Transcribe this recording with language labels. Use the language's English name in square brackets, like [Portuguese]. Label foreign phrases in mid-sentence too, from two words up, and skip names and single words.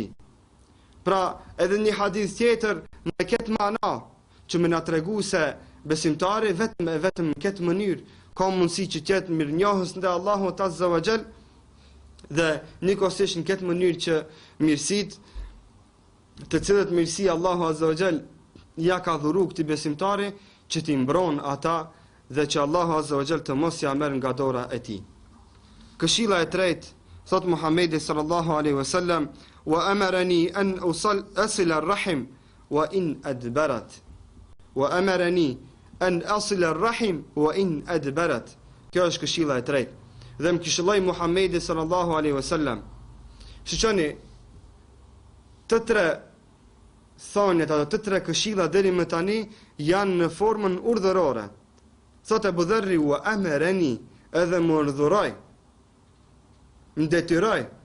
[Albanian] Pra, edhe një hadith tjetër me këtë mana që më na tregu se besimtari vetëm në këtë mënyrë ka mundësi që të jetë mirënjohës ndaj Allahut [Arabic] عز وجل [Albanian] dhe nikosisht në këtë mënyrë që mirësitë të cilët mirësi Allahu [Arabic] عز وجل [Albanian] ja ka dhuru këtij besimtari që t'i mbron ata dhe që Allahu [Arabic] عز وجل [Albanian] të mos ja merr nga dora e tij. Këshilla e tretë, thot Muhamedi [Arabic] صلى الله عليه وسلم, وأمرني أن أصل الرحم وإن أدبرت. وأمرني أن أصل الرحم وإن أدبرت. [Albanian] Kjo është këshilla e tretë. Dhe më këshilloi Muhamedi [Arabic] صلى الله عليه وسلم. [Albanian] Shiqoni, të tre thonet ato të tre këshilla deri më tani janë në formën urdhërore. Thot Abu Dharri, [Arabic] وأمرني, [Albanian] edhe më urdhëroi, më detyroi.